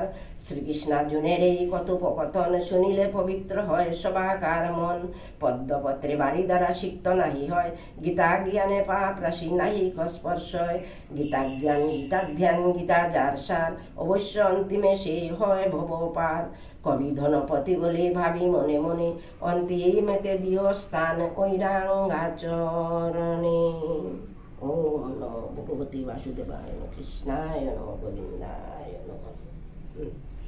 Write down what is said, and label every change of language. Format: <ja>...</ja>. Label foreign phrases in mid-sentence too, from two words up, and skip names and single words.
<bn>শ্রীকৃষ্ণার্জুনের এই কথোপকথন শুনিলে পবিত্র হয় সবাকার মন, পদ্মপত্রে বাড়ি দ্বারা সিক্ত নাহি হয়, গীতা জ্ঞানে পাপ রাশি নাহি স্পর্শয়, গীতা জ্ঞান গীতা ধ্যান গীতা যার সার, অবশ্য অন্তিমে সে হয় ভব পার। কবি ধনপতি বলে ভাবি মনে মনে, অন্তিমেতে দিও স্থান ঐরাঙ্গাচরণে।</bn> <sa>ওম নমো ভগবতে বাসুদেবায়, কৃষ্ণায় নমঃ, গোবিন্দায় নমঃ।</sa>